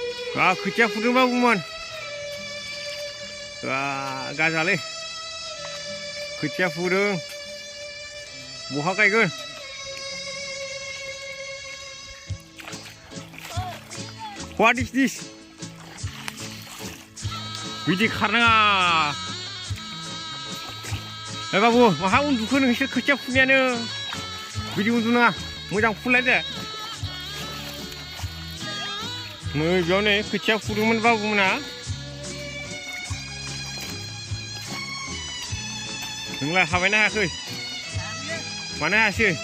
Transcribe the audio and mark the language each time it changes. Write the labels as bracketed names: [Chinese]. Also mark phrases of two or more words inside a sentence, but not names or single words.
[Bodo] खोथिया फुदोंबाबोमोन गाजालै खोथिया फुदों बहा गायगोन [English] What is this? [Bodo] बिदि खारनाङा बाबु माहा उन्दुखो नोंसोर खोथिया फुनायानो बिदि उन्दुनाङा मोजां फुलायदो नै बेयाव नै खोथिया फुदोंमोन बाबुमोना नोंलाय हाबायना हायाखै मानो हायासै